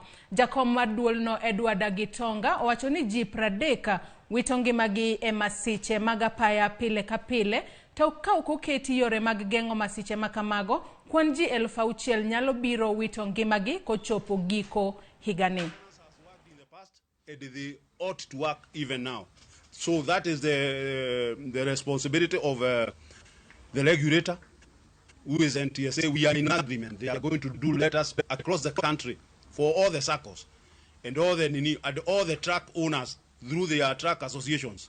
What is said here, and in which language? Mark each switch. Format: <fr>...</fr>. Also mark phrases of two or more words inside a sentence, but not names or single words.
<luo>Jakom mar duolno Edward Agitonga owacho ni ji 30 wito ngimagi e masiche mag apaya pile ka pile, to ka ok oketi yore mag geng'o masiche makamago, kwan ji 6,000 nyalo biro wito ngimagi kochopo giko higani.</luo> <en>And they ought to work even now. So that is the responsibility of the regulator, who is NTSA. We are in agreement. They are going to do letters across the country for all the SACCOs and all the truck owners through their truck associations.</en>